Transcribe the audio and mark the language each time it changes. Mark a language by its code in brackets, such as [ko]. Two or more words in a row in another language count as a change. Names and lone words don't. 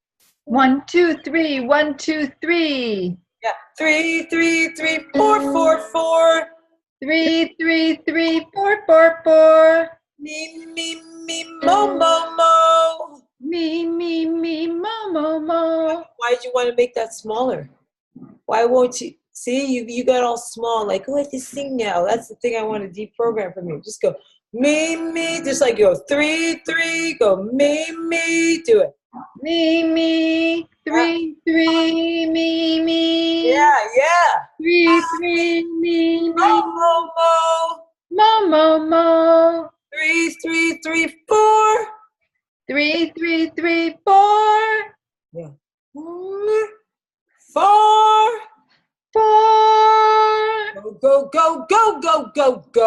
[en] 1, 2, 3, 1, 2, 3. Yeah. 3, 3, 3, 4, 4, 4. 3, 3, 3, 4, 4, 4. Me, me, me, mo, mo, mo. Me, me, me, mo, mo, mo. Why did you want to make that smaller? Why won't you? See, you got all small, like, oh, I have to sing now. That's the thing I want to deprogram from you. Just go, me, just like go 3, 3, go me, do it. Me, 3, 3, me. Yeah, yeah. 3, 3, me. Mo, mo, mo. Mo, mo, mo. 3, 3, 3, 4. 3, 3, 3, 4. Yeah. 4. 4. Go, go, go, go, go, go.